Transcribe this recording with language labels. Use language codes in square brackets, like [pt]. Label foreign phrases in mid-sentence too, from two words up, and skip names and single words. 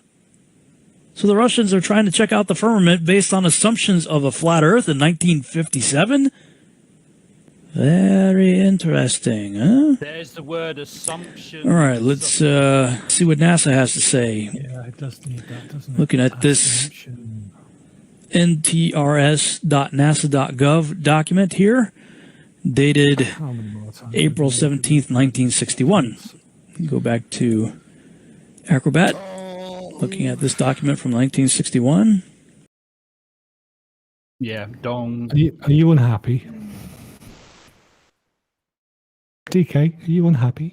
[en] So the Russians are trying to check out the firmament based on assumptions of a flat Earth in 1957? Very interesting, huh? There's the word assumption. All right, let's see what NASA has to say. Yeah, it does need that, doesn't it? Looking at this ntrs.nasa.gov document here, dated April 17th, 1961. Go back to Acrobat. Looking at this document from 1961. Yeah, dong. Are you unhappy? DK, are you unhappy?